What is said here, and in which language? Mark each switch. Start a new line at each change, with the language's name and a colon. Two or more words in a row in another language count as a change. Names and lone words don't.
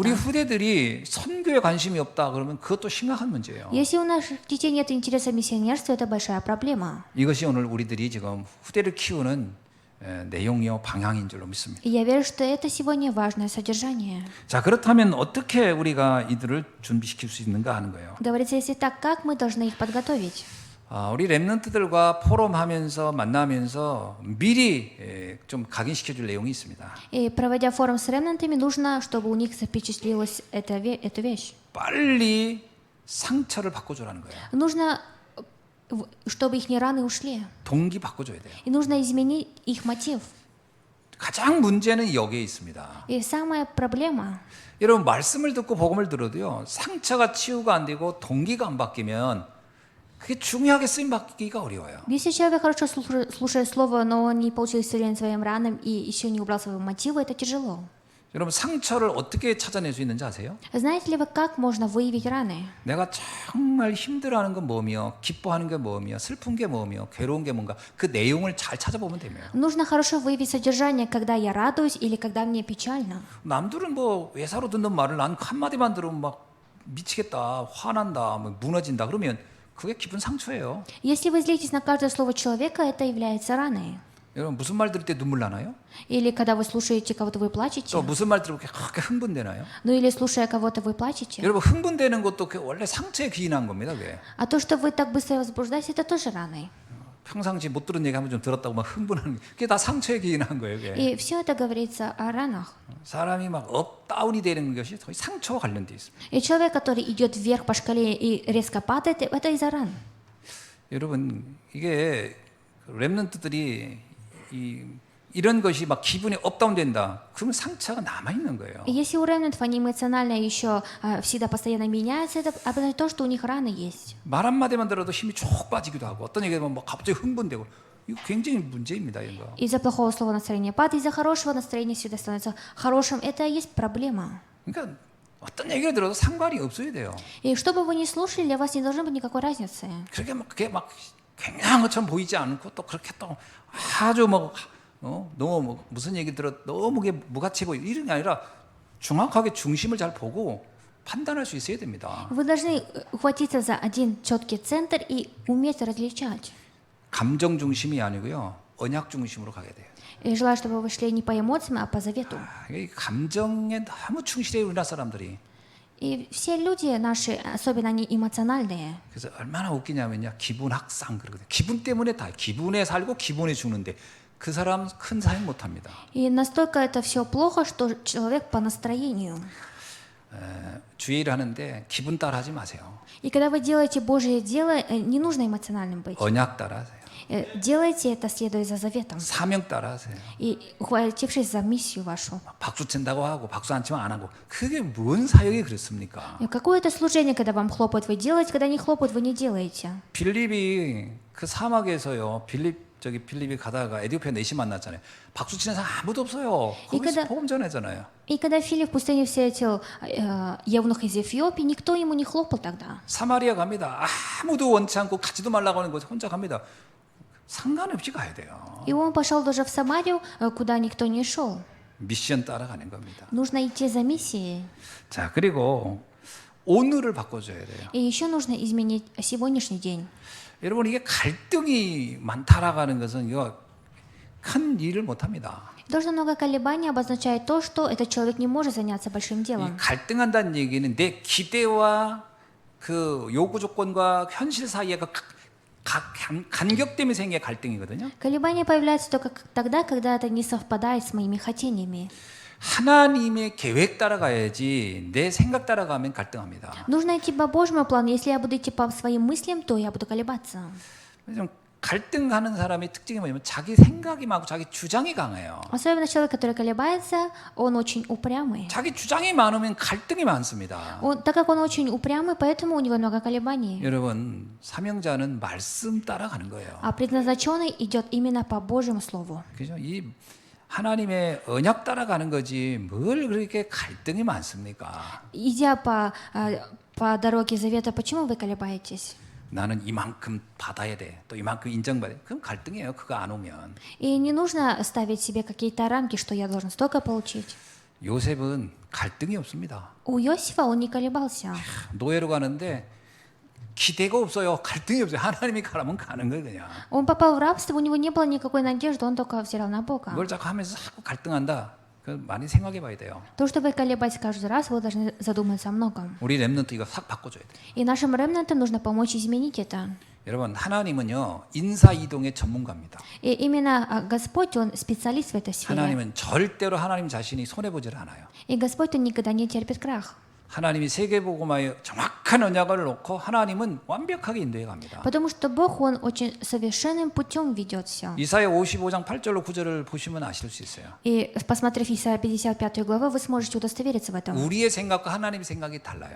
Korean: 우리 후대들이 선교에 관심이 없다 그러면 그것도 심각한 문제예요.
Russian: Если у наших детей нет интереса миссионерству, это большая проблема.
Korean: 이것이 오늘 우리들이 지금 후대를 키우는 내용이요 방향인 줄로 믿습니다.
Russian: И я верю, что это сегодня важное содержание.
Korean: 자, 그렇다면 어떻게 우리가 이들을 준비시킬 수 있는가 하는 거예요.
Russian: Говорится, если так, как мы должны их подготовить?
Korean: 우리 랩런트들과 포럼하면서 만나면서 미리 좀 각인시켜 줄 내용이 있습니다.
Russian: И проводя форум с ремнантами, нужно, чтобы у них запечатлелась эта вещь.
Korean: 빨리 상처를 바꿔주라는 거예요.
Russian: Нужно, чтобы их раны ушли.
Korean: 동기 바꿔줘야 돼요.
Russian: И нужно изменить их мотив.
Korean: 가장 문제는 여기에 있습니다.
Russian: И самая проблема,
Korean: 여러분 말씀을 듣고 복음을 들어도요. 상처가 치유가 안 되고 동기가 안 바뀌면 그게 중요하게 쓰임 받기가 어려워요.
Russian: если человек хорошо слушает слово, но он не получил исцеление своим ранам и еще не убрал своего мотива, это тяжело.
Korean: 여러분 상처를 어떻게 찾아낼 수 있는지 아세요?
Russian: Знаете ли вы, как можно выявить раны?
Korean: 내가 정말 힘들어하는 건 뭐며 기뻐하는 게 뭐며 슬픈 게 뭐며 괴로운 게 뭔가 그 내용을 잘 찾아보면 됩니다.
Russian: Нужно хорошо выявить содержание, когда я радуюсь или когда мне печально.
Korean: 남들은 뭐 외사로 듣는 말을 난 한마디만 들으면 막 미치겠다, 화난다, 뭐 무너진다 그러면 그게 기쁜 상처예요.
Russian: Если вы злитесь на каждое слово человека, это является раной.
Korean: 여러분 무슨 말 들을 때 눈물 나나요?
Russian: Или когда вы слушаете кого-то, вы плачете.
Korean: 또 무슨 말 들으면 그렇게 흥분되나요?
Russian: Ну или слушая кого-то, вы плачете.
Korean: 여러분 흥분되는 것도 원래 상처에 기인한 겁니다. 그게.
Russian: А то, что вы так быстро возбуждаетесь, это тоже раной.
Korean: 평상시 못 들은 얘기 한번 좀 들었다고 막 흥분하는 게 그게 다 상처에 기인한 거예요. 그게.
Russian: И все это говорится о ранах.
Korean: 사람이 막 업다운이 되는 것이 거의 상처와 관련돼 있습니다.
Russian: И человек, который идет вверх по шкале и резко падает, это из-за ран.
Korean: 여러분 이게 렘넌트들이 이런 것이 막 기분이 업다운 된다. 그러면 상처가 남아 있는 거예요.
Russian: И если у ремнантов они эмоционально еще всегда постоянно меняются, это обозначает то, что у них раны есть.
Korean: 말 한마디만 들어도 힘이 쭉 빠지기도 하고 어떤 얘기하면 막 갑자기 흥분되고 이거 굉장히 문제입니다. 이런 거.
Russian: Из-за плохого слова настроение падает, из-за хорошего настроения всегда становится хорошим. Это и есть проблема.
Korean: 그러니까 어떤 얘기를 들어도 상관이 없어야 돼요.
Russian: И что бы вы ни слушали, для вас не должно быть никакой разницы.
Korean: 그게 막 굉장한 것처럼 보이지 않고 또 그렇게 또 아주 뭐 너무 뭐 무슨 얘기 들어 너무 무가치해 보이고 이런 게 아니라 정확하게 중심을 잘 보고 판단할 수 있어야 됩니다.
Russian: Вы должны ухватиться за один четкий центр и уметь различать.
Korean: 감정 중심이 아니고요. 언약 중심으로 가게 돼요.
Russian: И желаю, чтобы вы шли не по эмоциям, а по завету.
Korean: 이 감정에 너무 충실해요, 우리나라 사람들이.
Russian: И все люди наши, особенно они эмоциональные.
Korean: 그래서 얼마나 웃기냐면요, 기분 확산 그러거든요. 기분 때문에 다 기분에 살고 기분에 죽는데 그 사람 큰 사역 못합니다.
Russian: И настолько это все плохо, что человек по настроению.
Korean: 주의 일을 하는데 기분 따라 하지 마세요.
Russian: И когда вы делаете Божье дело, не нужно эмоциональным быть.
Korean: 언약 따라 하세요.
Russian: Делайте это, следуя за заветом.
Korean: 사명 따라 하세요.
Russian: И ухватившись за миссию вашу.
Korean: 박수 친다고 하고 박수 안 치면 안 하고 그게 뭔 사역이 그렇습니까?
Russian: И какое это служение, когда вам хлопают, вы делаете, когда не хлопают, вы не делаете.
Korean: 빌립이 그 사막에서요. 빌립이 가다가 에디오피아 내시 만났잖아요. 박수 치는 사람 아무도 없어요. 거기서 복음 전하잖아요.
Russian: И когда Филипп в пустыне встретил евнух из Эфиопии, никто ему не хлопал тогда.
Korean: 사마리아 갑니다. 아무도 원치 않고 가지도 말라고 하는 곳에 혼자 갑니다. 상관없이 가야 돼요.
Russian: И он пошел даже в Самарию, куда никто не шел.
Korean: 미션 따라가는 겁니다.
Russian: Нужно идти за миссией.
Korean: 자, 그리고 오늘을 바꿔줘야 돼요.
Russian: И еще нужно изменить сегодняшний день.
Korean: 여러분 이게 갈등이 많다라는 것은 이거 큰 일을 못합니다.
Russian: То, что много колебаний, обозначает то, что этот человек не может заняться большим 이 делом.
Korean: 갈등한다는 얘기는 내 기대와 그 요구 조건과 현실 사이에 간격 때문에 생긴 갈등이거든요.
Russian: Колебания появляются только тогда, когда это не совпадает с моими хотениями.
Korean: 하나님의 계획 따라가야지 내 생각 따라가면 갈등합니다.
Russian: Нужно идти по Божьему плану. Если я буду идти по своим мыслям, то я буду колебаться.
Korean: 좀 갈등하는 사람의 특징이 뭐냐면 자기 생각이 많고 자기 주장이 강해요.
Russian: Особенно человек, который колебается, он очень упрямый.
Korean: 자기 주장이 많으면 갈등이 많습니다.
Russian: Так как он очень упрямый, поэтому у него много колебаний.
Korean: 여러분, 사명자는 말씀 따라가는 거예요.
Russian: А предназначенный идет именно по Божьему Слову.
Korean: 그죠? 이 하나님의 언약 따라가는 거지 뭘 그렇게 갈등이 많습니까?
Russian: Идя по дороге завета, почему вы колебаетесь?
Korean: 나는 이만큼 받아야 돼. 또 이만큼 인정받아야 돼. 그럼 갈등이에요. 그거 안 오면.
Russian: И не нужно ставить себе какие-то рамки, что я должен столько получить.
Korean: 요셉은 갈등이 없습니다.
Russian: У Иосифа он не колебался.
Korean: 노예로 가는데 기대가 없어요. 갈등이 없어요. 하나님이 가라면 가는 거예요, 그냥.
Russian: Он попал в рабство, у него не было никакой надежды, он только взирал на Бога.
Korean: 뭘 자꾸 하면서 자꾸 갈등한다. 그 많이 생각해 봐야 돼요.
Russian: То, что вы колебаетесь каждый раз, вы должны задуматься о многом.
Korean: 우리 렘넌트 이거 싹 바꿔줘야 돼.
Russian: И нашим ремнантам нужно помочь изменить это.
Korean: 여러분, 하나님은요 인사 이동의 전문가입니다.
Russian: И именно Господь, Он специалист в этой сфере.
Korean: 하나님은 절대로 하나님 자신이 손해 보질 않아요.
Russian: И Господь, Он никогда не терпит крах.
Korean: 하나님이 세계복음화에 정확한 언약을 놓고 하나님은 완벽하게 인도해 갑니다.
Russian: Потому что Бог, Он очень совершенным путем ведет все.
Korean: 이사야 55장 8절로 9절을 보시면 아실 수 있어요.
Russian: И посмотрев Исайя 55 главу, вы сможете удостовериться в этом.
Korean: 우리의 생각과 하나님의 생각이 달라요.